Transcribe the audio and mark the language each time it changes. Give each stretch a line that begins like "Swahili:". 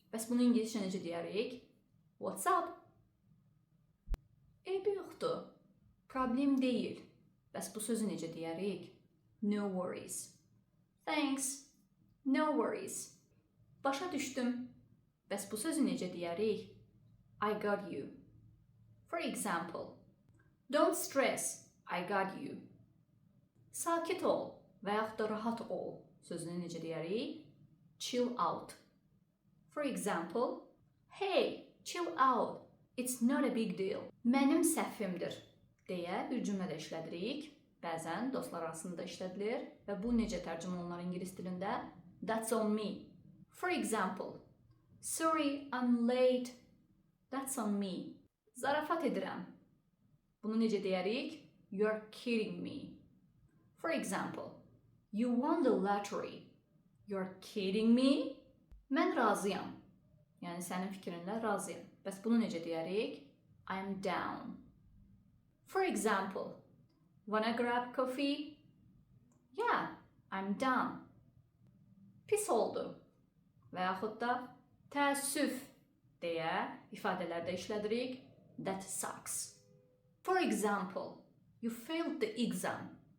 Azerbaijani: Bəs bunu İngilizcə necə deyərik?
English: What's up?
Azerbaijani: Eybi yoxdur. Problem değil. Bəs bu sözü necə deyərik?
English: No worries. Thanks. No worries.
Azerbaijani: Başa düşdüm. Bəs bu sözü necə deyərik?
English: I got you. For example, don't stress, I got you.
Azerbaijani: Sakit ol və yaxud da rahat ol sözünü necə deyərik?
English: Chill out. For example, hey, chill out, it's not a big deal.
Azerbaijani: Mənim səhvimdir deyə bir cümlədə işlədirik. Bəzən dostlar arasında işlədilir və bu necə tərcümə olunur ingilis dilində?
English: That's on me. For example, sorry, I'm late. That's on me.
Azerbaijani: Zarafat edirəm. Bunu necə deyərik?
English: You're kidding me. For example, you won the lottery. You're kidding me?
Azerbaijani: Mən razıyam. Yəni sənin fikrinlə razıyam. Bəs bunu necə deyərik?
English: I'm down. For example, wanna grab coffee? Yeah, I'm down.
Azerbaijani: Pis oldu. Və yaxud da təəssüf deyə ifadələrdə işlədirik.
English: That sucks. For example, you failed the exam.